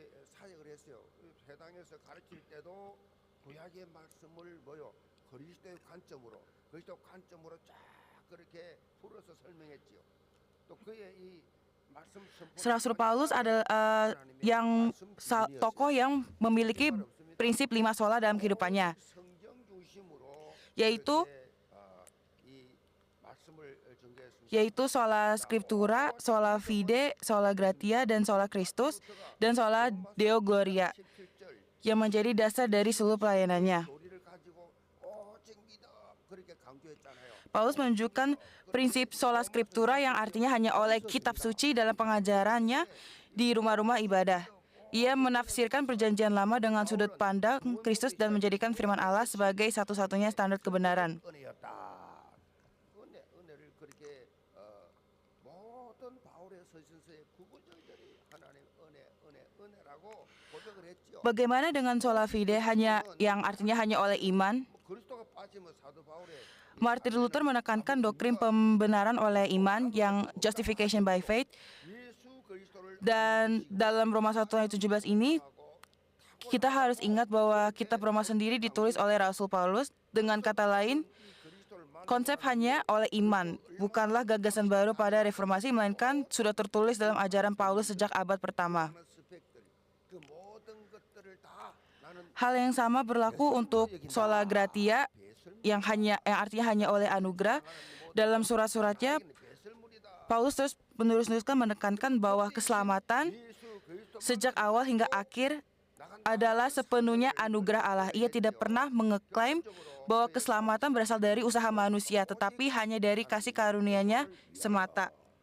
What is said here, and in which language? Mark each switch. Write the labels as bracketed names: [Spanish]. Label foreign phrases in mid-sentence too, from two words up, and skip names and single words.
[Indonesian] Rasul Paulus adalah tokoh yang memiliki prinsip 5 sola dalam kehidupannya, yaitu yaitu [Latin] sola scriptura, sola fide, sola gratia, [Indonesian] dan [Latin] sola Christus, [Indonesian] dan [Latin] sola Deo Gloria, [Indonesian] yang menjadi dasar dari seluruh pelayanannya. Paulus menunjukkan prinsip [Latin] sola scriptura [Indonesian] yang artinya hanya oleh kitab suci dalam pengajarannya di rumah-rumah ibadah. Ia menafsirkan perjanjian lama dengan sudut pandang Kristus dan menjadikan firman Allah sebagai satu-satunya standar kebenaran. Bagaimana dengan [Latin] sola fide [Indonesian] yang artinya hanya oleh iman? Martin Luther menekankan doktrin pembenaran oleh iman yang [English] justification by faith. [Indonesian] Dan dalam Roma 1 ayat 17 ini, kita harus ingat bahwa kitab Roma sendiri ditulis oleh Rasul Paulus. Dengan kata lain, konsep hanya oleh iman bukanlah gagasan baru pada reformasi, melainkan sudah tertulis dalam ajaran Paulus sejak abad pertama. Hal yang sama berlaku untuk [Latin] sola gratia [Indonesian] yang artinya hanya oleh anugerah. Dalam surat-suratnya, Paulus terus menerus-meneruskan menekankan bahwa keselamatan sejak awal hingga akhir adalah sepenuhnya anugerah Allah. Ia tidak pernah mengeklaim bahwa keselamatan berasal dari usaha manusia, tetapi hanya dari kasih karunia-Nya semata.